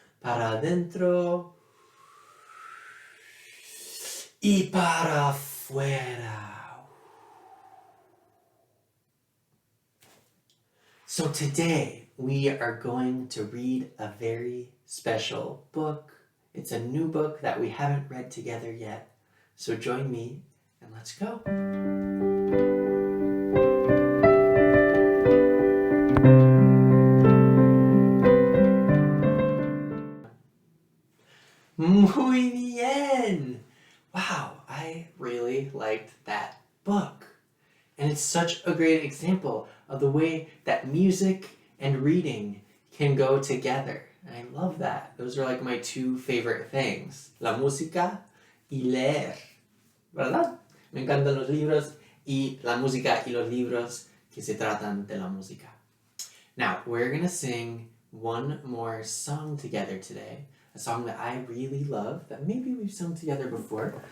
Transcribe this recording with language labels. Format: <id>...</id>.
<es>Para adentro y para afuera.</es> <en>So today we are going to read a very special book. It's a new book that we haven't read together yet. So join me and let's go.</en> <es>Muy bien!</es> <en>Wow, I really liked that book. And it's such a great example of the way that music and reading can go together. I love that. Those are like my two favorite things.</en> <es>La música y leer. ¿Verdad? Me encantan los libros y la música y los libros que se tratan de la música.</es> <en>Now, we're going to sing one more song together today. A song that I really love, that maybe we've sung together before.</en>